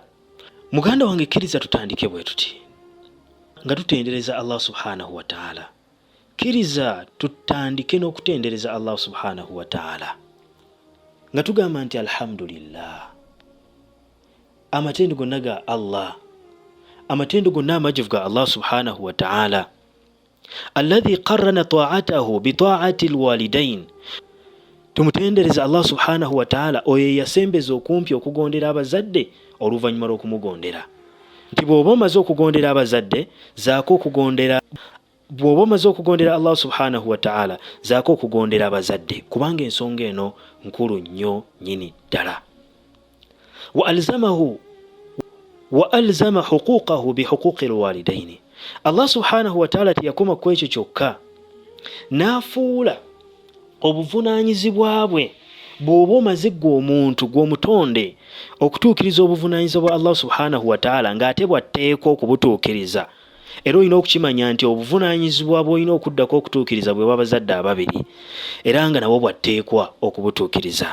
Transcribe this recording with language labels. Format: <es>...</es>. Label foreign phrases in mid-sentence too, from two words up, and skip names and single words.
<lg>Muganda wange kkiriza tutandike bwe tuti nga tutendereza</lg> <ar>الله سبحانه وتعالى.</ar> <lg>Kkiriza tutandike n'okutendereza</lg> <ar>الله سبحانه وتعالى</ar> <lg>nga tugamba nti alhamdulillah, amatendo gonna ga Allah, amatendo gonna amajjuvu ga</lg> <ar>الله سبحانه وتعالى الذي قرن طاعته بطاعة الوالدين.</ar> <lg>Tumutendereza</lg> <ar>الله سبحانه وتعالى</ar> <lg>oyo yasembeza okumpi okugondera abazadde oluvannyuma lw'okumugondera. Nti bw'oba omaze okugondera abazadde zaako okugondera, bw'oba omaze okugondera</lg> <ar>الله سبحانه وتعالى</ar> <lg>zaako okugondera abazadde kubanga ensonga eno nkulu nnyo nnyini ddala.</lg> <ar>وألزم حقوقه بحقوق الوالدين. الله سبحانه وتعالى</ar> <lg>teyakoma ku ekyo kyokka, n'afuula obuvunaanyizibwa bwe bw'oba omaze ggwe omuntu gw'omutonde okutuukiriza obuvunaanyizibwa bwa</lg> <ar>الله سبحانه وتعالى</ar> <lg>ng'ate bwatteekwa okubutuukiriza. Era olina okukimanya nti obuvunaanyizibwa bw'olina okuddako okutuukiriza bwe bw'abazadde ababiri era nga nabwo bwatteekwa okubutuukiriza.</lg>